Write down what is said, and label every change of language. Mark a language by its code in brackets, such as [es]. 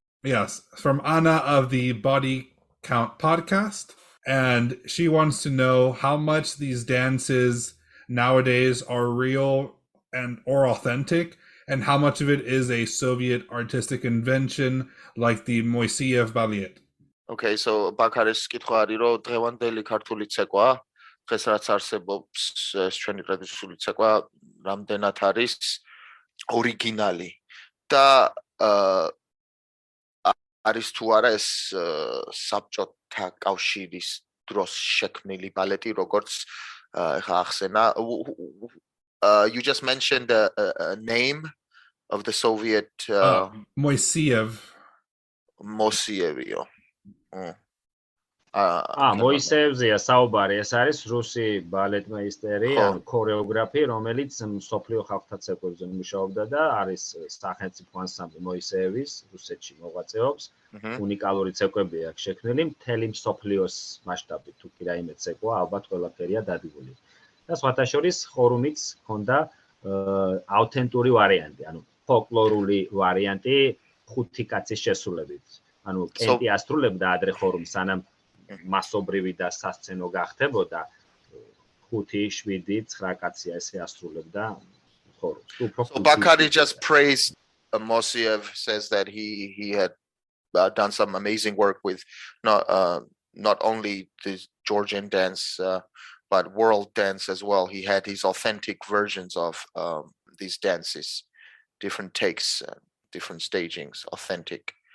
[en] Yes, from Anna of the Body Count podcast. And she wants to know how much these dances nowadays are real or authentic, and how much of it is a Soviet artistic invention like the Moiseev ballet. Okay, so [ka] Bakaris კითხვა არის რომ დღევანდელი ქართული ცეკვა, დღეს რაც არსებობს ჩვენი ტრადიციული ცეკვა, რამდენად არის ორიგინალი და არის თუ არა ეს საბჭოთა კავშირის დროს შექმნილი ბალეტი, როგორც ხა ახსენა. [en] You just mentioned a name of the Soviet Moiseev. Moiseevio. [ka] მოისევზეა საუბარი, ეს არის რუსი ბალეტმეისტერი, ან ქორეოგრაფი, რომელიც მსოფლიო ხალხთა ცეკვებზე მუშაობდა და არის სახელმწიფო ანსამბლი მოისეევის, რუსეთში მოღვაწეობს. უნიკალური ცეკვები აქვს შექმნილი, მთელი მსოფლიოს მასშტაბით, თუ კი რაიმე ცეკვა, ალბათ ყველაფერია დადგმული. და სხვათა შორის ხორუმიც ჰქონდა აუთენტური ვარიანტი, ანუ ფოლკლორული ვარიანტი 5 კაცის შესრულებით. ანუ კენტი ასრულებდა ადრე ხორუმს, სანამ მასობრივი და სასცენო გახდებოდა, 5, 7, 9 კაცი ესე ასრულებდა ხორუმს. [en] So Bakari just praised Moiseev, says that he had done some amazing work with not only the Georgian dance but world dance as well. He had his authentic versions of these dances, different takes, different stagings, authentic.